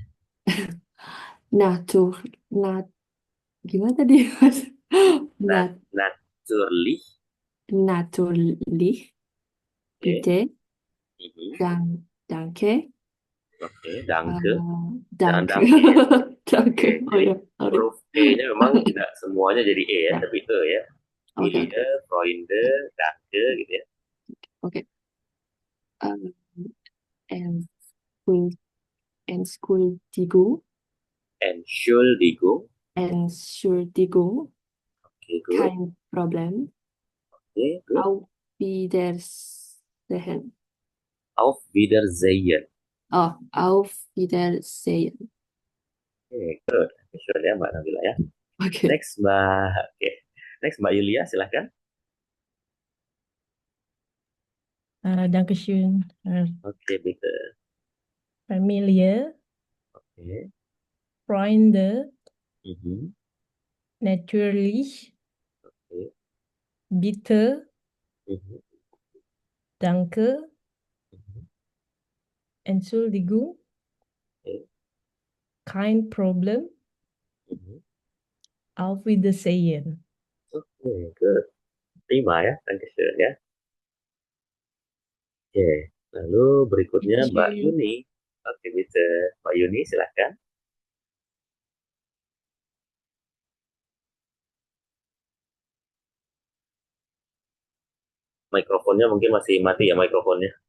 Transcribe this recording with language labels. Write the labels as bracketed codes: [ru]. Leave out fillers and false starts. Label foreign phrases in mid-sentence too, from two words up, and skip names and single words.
[id] Natur, nat, gimana tadi Mas? [de] Nat Nat, natürlich. natürlich, [id] Oke, [de] bitte, mhm. danke, [id] Oke, danke. Jangan [de] danke, [id] danke ya. Oke, [de] danke, oh [id] jadi ya, sorry. huruf E-nya memang tidak semuanya jadi E ya, Ya, tapi itu ya. oke, oke, [de] Familie, Freunde, danke gitu ya. [id] oke. [en] Um, and school, and Entschuldigung, [de] Entschuldigung. Entschuldigung, [en] Oke, good. [de] kein Problem. [en] Oke, good. [de] Auf Wiedersehen. Auf Wiedersehen. Oh, auf Wiedersehen. [en] Oke, good. Sure [id] ya Mbak Nabila ya. Oke. Next Mbak, oke. Next Mbak Yulia silahkan. [de] Dankeschön, [id] Oke, [de] bitte. Familie, [id] Oke. [de] Freunde, Mhm. natürlich, [id] Oke. [de] bitte, Mhm. danke, Mhm. Entschuldigung, [id] Oke. [de] kein Problem, Mhm. auf Wiedersehen. [en] Oke, good. [id] Terima ya, Dankeschön ya. Oke, lalu berikutnya Mbak [de] Bitteschön. [id] Yuni. Oke, bisa. Mbak Yuni silahkan. Mikrofonnya mungkin masih mati ya mikrofonnya.